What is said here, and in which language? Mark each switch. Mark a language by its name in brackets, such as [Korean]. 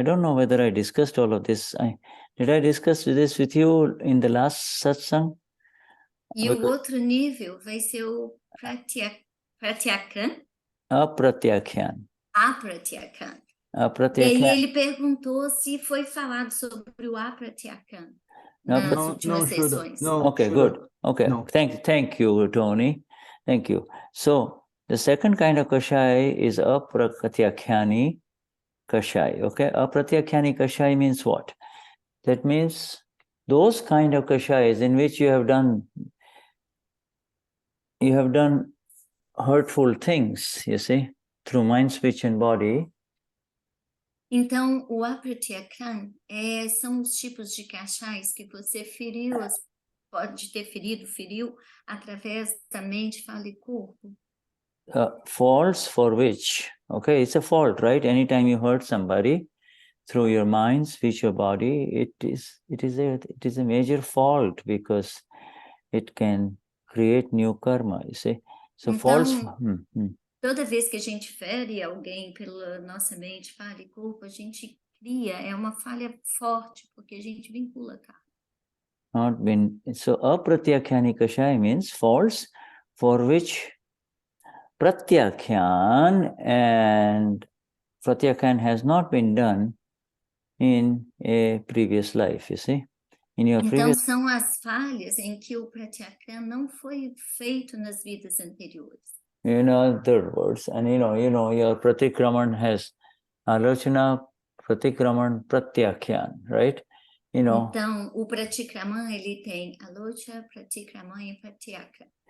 [English] I don't know whether I discussed all of this. Did I discuss this with you in the last satsang? [Portuguese] E o outro nível vai ser o pratyakhan. Apratyakhan. Apratyakhan. E aí Apratyakhan. ele perguntou se foi falado sobre o apratyakhan nas últimas sessões. [English] Okay, good. Okay, No. thank you, Tony. Thank you. So the second kind of Kashaya is apratyakhani Kashaya. Okay, apratyakhani Kashaya means what? That means those kind of Kashayas in which you have done hurtful things, you see, through mind, speech, and body. [Portuguese] Então, o apratyakhan são os tipos de kashais que você feriu, pode ter feriu através da mente, fala e corpo. [English] Faults for which, okay, it's a fault, right? Anytime you hurt somebody through your mind, speech, or body, it is a major fault because it can create new karma, you see. So [Portuguese] Então, [English] faults. [Portuguese] Toda vez que a gente fere alguém pela nossa mente, fala e corpo, a gente cria, é uma falha forte, porque a gente vincula karma. [English] So apratyakhani kashaya means faults for which pratyakhan and pratyakhan has not been done in a previous life, you see. [Portuguese] Então são as falhas em que o pratyakhan não foi feito nas vidas anteriores. [English] In other words, and your pratikraman has alochana, pratikraman, pratyakhan, right? [Portuguese] Então, o pratikraman, ele tem alocha, pratikraman e pratyakhan.